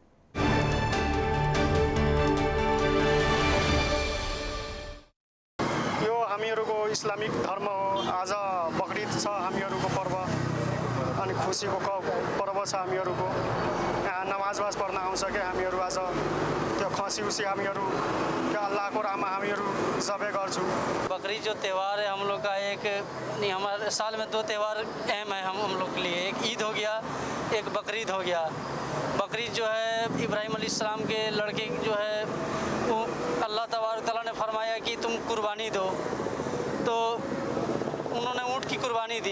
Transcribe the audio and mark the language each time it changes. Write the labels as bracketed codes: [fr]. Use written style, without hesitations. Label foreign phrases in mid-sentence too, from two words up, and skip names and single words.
[ne] हामीहरूको इस्लामिक धर्म हो। आज बकरीद छ हामीहरूको पर्व अनि खुसीको पर्व छ हामीहरूको। यहाँ नमाज पढ्न आउँछ क्या हामीहरू। आज त्यो खसी उसी हामीहरू त्यो अल्लाहको राहमा हामीहरू जबे गर्छौँ। [hi] बकरीद जो त्यौहार है हम लोग का एक नहीं, हमारे साल में 2 त्यौहार अहम है हम लोग के लिए। एक ईद हो गया, एक बकरीद हो गया। बकरीद जो है इब्राहिम अलैहिस्सलाम के लड़के जो है वो अल्लाह तबारक तआला ने फरमाया कि तुम कुर्बानी दो, तो उन्होंने ऊँट की कुर्बानी दी।